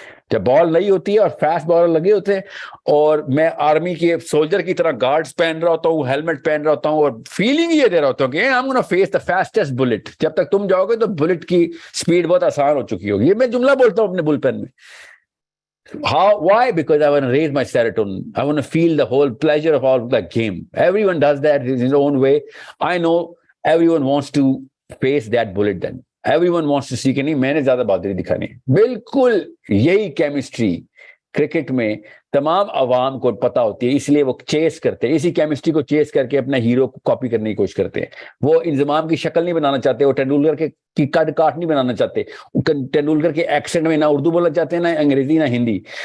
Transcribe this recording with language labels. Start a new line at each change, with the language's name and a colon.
Urdu: جب بال نہیں ہوتی ہے اور فاسٹ بالر لگے ہوتے ہیں, اور میں آرمی کے سولجر کی طرح گارڈز پہن رہا ہوتا ہوں, ہیلمٹ پہن رہا ہوتا ہوں, اور فیلنگ یہ دے رہا ہوتا ہوں کہ
English: I am gonna face the fastest bullet.
Urdu: جب تک تم جاؤ گے تو بلٹ کی سپیڈ بہت آسان ہو چکی ہوگی. یہ میں جملہ بولتا ہوں اپنے بل پین میں.
English: How? Why? Because I want to raise my serotonin. I want to feel the whole pleasure of all the game. Everyone does that in his own way. I know everyone wants to face that bullet then. Everyone wants to see
Urdu: کہ نہیں میں نے زیادہ بہادری دکھانی. بالکل یہی chemistry cricket میں تمام عوام کو پتا ہوتی ہے, اس لیے وہ چیس کرتے ہیں, اسی کیمسٹری کو چیس کر کے اپنا ہیرو کو کاپی کرنے کی کوشش کرتے ہیں. وہ انضمام کی شکل نہیں بنانا چاہتے, وہ ٹینڈولکر کی قد کاٹ نہیں بنانا چاہتے, ٹینڈولکر کے ایکسنٹ میں نہ اردو بولنا چاہتے ہیں, نہ انگریزی, نہ ہندی.